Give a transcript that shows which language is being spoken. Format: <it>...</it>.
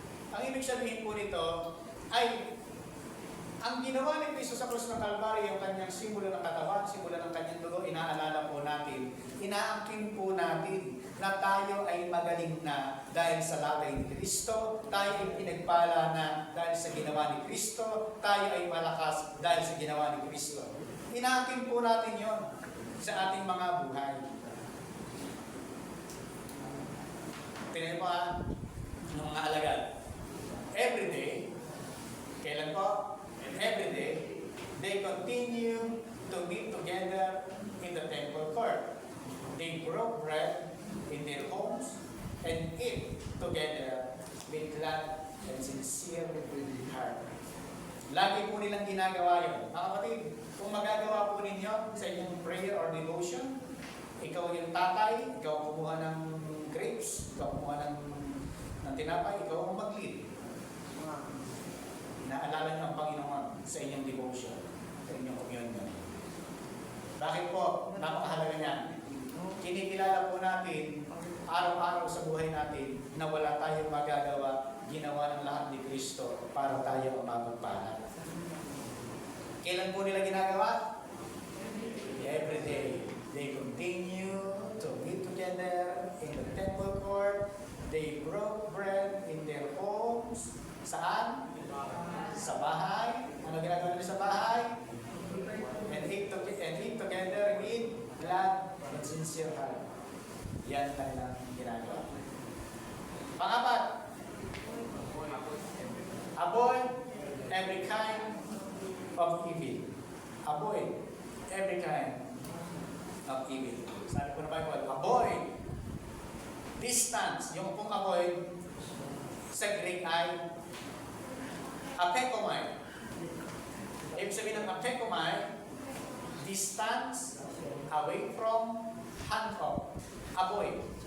<tl>Ang ibig sabihin po nito ay ang ginawa ni Cristo sa krus ng Kalbaryo, yung kanyang simbolo ng katawan, simbolo ng kanyang dugo, inaalala po natin, inaangkin po natin na tayo ay magaling na dahil sa lagay ni Cristo, tayo ay pinagpala na dahil sa ginawa ni Cristo, tayo ay malakas dahil sa ginawa ni Cristo. Inaangkin po natin yon sa ating mga buhay. Tingnan mo ng mga alagad.</tl> <en>Every day,</en> <tl>kailan po?</tl> <en>Every day, they continue to meet together in the temple court. They broke bread in their homes and eat together with glad and sincere heart.</en> <tl>Lagi po nilang ginagawa yun. Mga kapatid, kung magagawa po ninyo sa inyong prayer or devotion, ikaw yung tatay, ikaw kumuha ng grapes, ikaw kumuha ng tinapay, ikaw ang mag-lead. Naalala niyo ang Panginoon sa inyong devotion, sa inyong communion. Bakit po? Napakahalaga niyan. Kinikilala po natin, araw-araw sa buhay natin, na wala tayong magagawa, ginawa ng lahat ni Kristo para tayo ang mapagpala. Kailan po nila ginagawa?</tl> <en>Every day. They continue to meet together in the temple court. They broke bread in their homes.</en> <tl>Saan? Sa bahay. Ano ginagawa nila sa bahay?</tl> <en>And eat together with glad and sincere heart.</en> <tl>Yan kanilang ginagawa. Pangapat,</tl> <en>avoid every kind of evil. Avoid every kind of evil.</en> <tl>Sabi po na Bible, avoid. Distance. Yung pong avoid sa Greek ay apekomai. Ibig sabihin ng apekomai,</tl> <en>distance, away from, hand off.</en> <tl>Avoid.</tl>